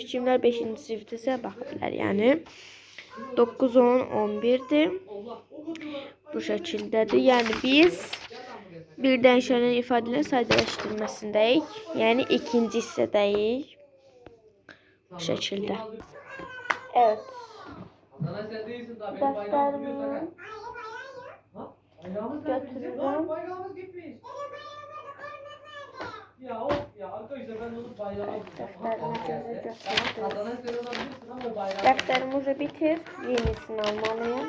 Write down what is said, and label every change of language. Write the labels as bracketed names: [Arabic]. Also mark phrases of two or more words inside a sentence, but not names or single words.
[Azerbaijani] Kimlər 5-ci sinifdəsə baxa bilər, yəni. 9, 10, 11'dir. Bu şəkildədir. Yəni biz bir dəyişənin ifadələrin sadələşdirilməsindəyik. Yəni ikinci hissədəyik. Bu şəkildə. Evet. Dəftərimin götürürüm. [Turkish] Bayrağımız gitmiş. Ya of ya arkadaşlar ben onu bayrağa kazanan sen olabilirsin ama o bayrağı. Defterimizi bitir. Yenisini almalıyım.